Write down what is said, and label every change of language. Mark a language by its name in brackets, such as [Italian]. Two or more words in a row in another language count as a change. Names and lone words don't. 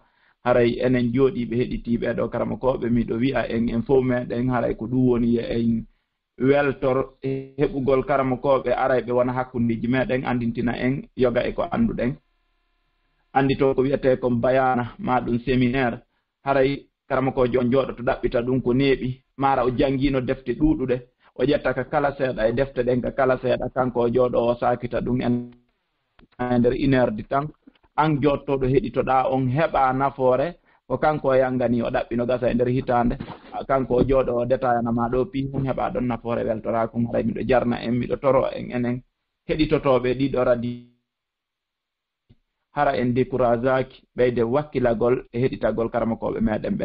[Fula] Haray enen jooɗiɓe heɗitiɓe ɗo karamakoɓe miɗo wi'a en fof meɗen haray ko ɗum woni en weltor heɓugol karamakoɓe arayɓe wona hakkundiji meɗen andintina en yoga e ko anduɗen. Andi to ko wiyete ko bayana ma ɗum séminaire. Haray karamakojo on jooɗo to ɗaɓɓita ɗum ko neeɓi mara o jangino defte ɗuɗuɗe o ƴetta ka kala seeɗa e defte ɗen ka kala seeɗa kanko o jooɗo o sakita ɗum en nder 1 [French] heure du temps. [Fula] An jottoɗo heɗitoɗa on heɓa nafoore ko kanko o yangani o ɗaɓɓino gasa e nder hitande kanko o jooɗo o détaillanama ɗo pi on heɓa ɗon nafoore weltora kum. Haray miɗo jarna en miɗo toro en enen heɗitotoɓe ɗiɗo radio hara en découragaki ɓeyde wakkilagol e heɗitagol karamakoɓe meɗen ɓen.